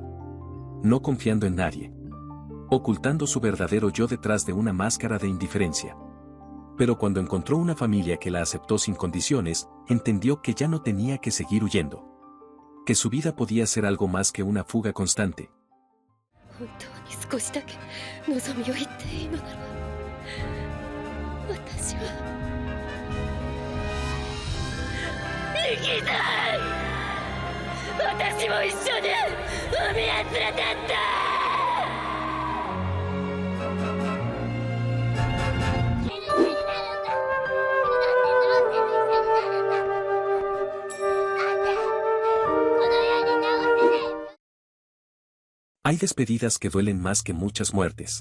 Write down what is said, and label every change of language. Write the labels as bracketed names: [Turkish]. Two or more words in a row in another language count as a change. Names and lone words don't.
[Spanish] No confiando en nadie. Ocultando su verdadero yo detrás de una máscara de indiferencia. Pero cuando encontró una familia que la aceptó sin condiciones, entendió que ya no tenía que seguir huyendo. que su vida podía ser algo más que una fuga constante. [Japanese] 本当に少しだけ望みを言っていいのなら私は行きたい。私も一緒に海へ連れてって。 [Spanish] Hay despedidas que duelen más que muchas muertes.